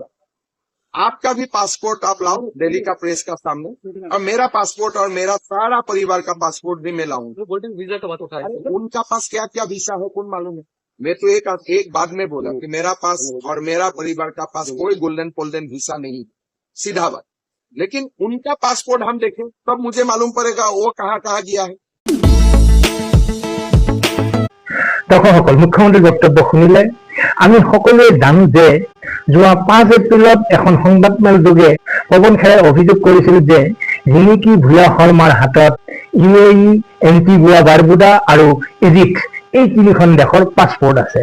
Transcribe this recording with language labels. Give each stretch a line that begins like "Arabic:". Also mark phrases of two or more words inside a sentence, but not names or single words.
Hindi: आपका भी पासपोर्ट आप लाओ दिल्ली का प्रेस का सामने, और मेरा पासपोर्ट और मेरा सारा परिवार का पासपोर्ट भी मैं लाऊंगा। वीजा का बात उठाया, उनका पास क्या क्या वीजा है कौन मालूम है? मैं तो एक बात में बोला कि मेरा पास और मेरा परिवार का पास कोई गोल्डन वीजा नहीं, सीधा बात। लेकिन उनका पासपोर्ट हम देखें तब मुझे मालूम पड़ेगा वो कहाँ कहाँ गया है।
Assamese: দৰ্শকসকল, মুখ্যমন্ত্ৰীৰ বক্তব্য শুনিলে। আমি সকলোৱে জানো যে যোৱা 5 এপ্ৰিলত এখন সংবাদমেল যোগে পৱন খেৰাই অভিযোগ কৰিছিল যে ৰিণিকী ভূঞা শৰ্মাৰ হাতত UAE, এন্টিগুয়া বাৰবুডা আৰু ইজিপ্ত এই 3খন দেশৰ পাছপোৰ্ট আছে।